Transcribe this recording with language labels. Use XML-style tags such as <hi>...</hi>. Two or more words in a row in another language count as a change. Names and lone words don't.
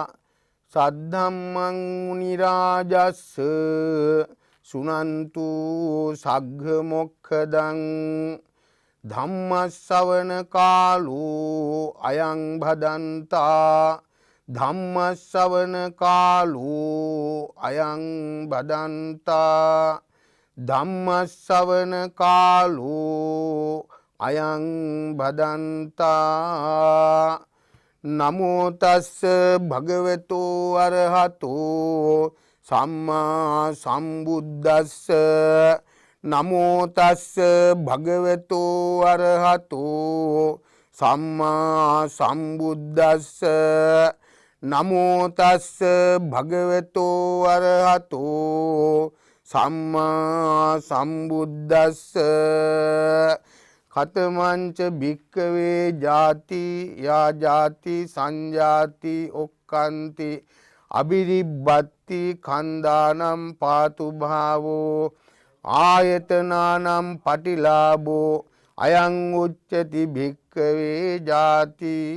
<pi>සද්ධම්මං මුනි රාජස්ස සුනන්තු සග්ග මොක්ඛදං ධම්මස්සවන කාලෝ අයං භදන්තා ධම්මස්සවන කාලෝ අයං භදන්තා ධම්මස්සවන කාලෝ අයං භදන්තා නමෝ තස්ස භගවතු අරහතෝ සම්මා සම්බුද්දස්ස නමෝ තස්ස භගවතු අරහතෝ සම්මා සම්බුද්දස්ස නමෝ තස්ස භගවතු අරහතෝ සම්මා සම්බුද්දස්ස කතමංච භික්කවේ ජාති යා ජාති සංජාති ඔක්칸ති අබිරිබ්බත්ති කන්දානම් පාතු භාවෝ ආයතනානම් පටිලාභෝ අයං උච්චති භික්කවේ ජාති</pi>